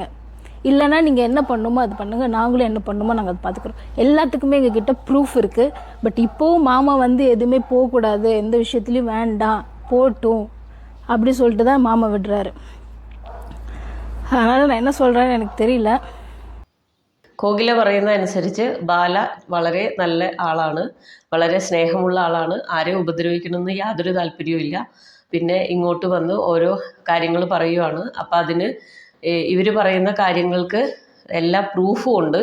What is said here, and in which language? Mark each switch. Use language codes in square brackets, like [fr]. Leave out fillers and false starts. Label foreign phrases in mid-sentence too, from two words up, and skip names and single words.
[ta] இல்லைனா நீங்கள் என்ன பண்ணணுமோ அது பண்ணுங்கள், நாங்களும் என்ன பண்ணணுமோ நாங்கள் அதை பார்த்துக்குறோம். எல்லாத்துக்குமே எங்ககிட்ட ப்ரூஃப் இருக்குது. பட் இப்போவும் மாமா வந்து எதுவுமே போகக்கூடாது, எந்த விஷயத்துலையும் வேண்டாம் போட்டும் அப்படி சொல்லிட்டு தான் மாமா விடுறாரு. அதனால் நான் என்ன சொல்கிறேன்னு எனக்கு தெரியல. [ml] കോകില പറയുന്നതനുസരിച്ച് ബാല വളരെ നല്ല ആളാണ്, വളരെ സ്നേഹമുള്ള ആളാണ്, ആരെയും ഉപദ്രവിക്കണമെന്ന് യാതൊരു താല്പര്യവും ഇല്ല. പിന്നെ ഇങ്ങോട്ട് വന്ന് ഓരോ കാര്യങ്ങൾ പറയുവാണ്. അപ്പം അതിന് ഇവർ പറയുന്ന കാര്യങ്ങൾക്ക് എല്ലാ പ്രൂഫും ഉണ്ട്.